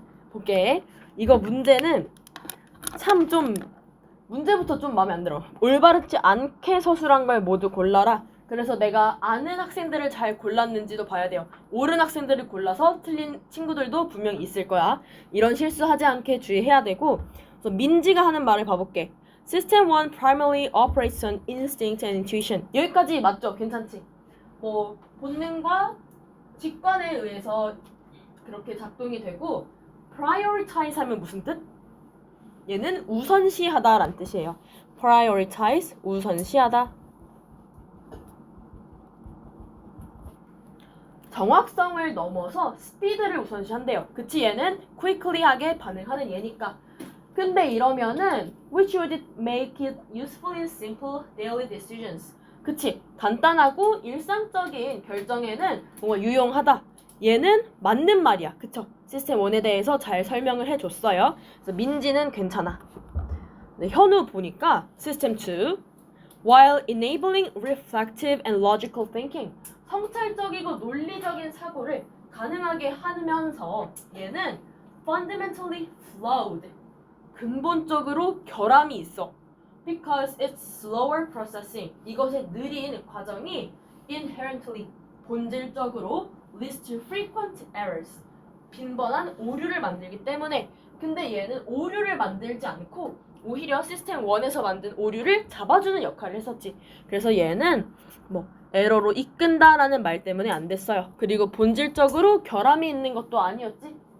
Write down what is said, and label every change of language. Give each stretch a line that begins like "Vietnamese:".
Korean: 볼게. 이거 문제는 참 좀 문제부터 좀 마음에 안 들어. 올바르지 않게 서술한 걸 모두 골라라. 그래서 내가 아는 학생들을 잘 골랐는지도 봐야 돼요. 옳은 학생들을 골라서 틀린 친구들도 분명히 있을 거야. 이런 실수하지 않게 주의해야 되고. 그래서 민지가 하는 말을 봐볼게.
English: System 1 primarily operates on instinct and intuition.
Korean: 여기까지 맞죠? 괜찮지? 본능과 직관에 의해서 그렇게 작동이 되고 prioritize 하면 무슨 뜻? 얘는 우선시하다라는 뜻이에요. prioritize, 우선시하다. 정확성을 넘어서 스피드를 우선시한대요. 그치? 얘는 quickly하게 반응하는 얘니까. 근데 이러면은
English: which would make it useful in simple daily decisions.
Korean: 그치? 간단하고 일상적인 결정에는 뭔가 유용하다. 얘는 맞는 말이야. 그쵸? 시스템 1에 대해서 잘 설명을 해줬어요. 그래서 민지는 괜찮아. 네, 현우 보니까 시스템 2
English: while enabling reflective and logical thinking.
Korean: 성찰적이고 논리적인 사고를 가능하게 하면서 얘는
English: fundamentally flawed.
Korean: 근본적으로 결함이 있어.
English: Because it's slower processing.
Korean: 이것의 느린 과정이
English: inherently
Korean: 본질적으로
English: leads to frequent errors.
Korean: 빈번한 오류를 만들기 때문에. 근데 얘는 오류를 만들지 않고 오히려 시스템 1에서 만든 오류를 잡아주는 역할을 했었지. 그래서 얘는 뭐 에러로 이끈다라는 말 때문에 안 됐어요. 그리고 본질적으로 결함이 있는 것도 아니었지.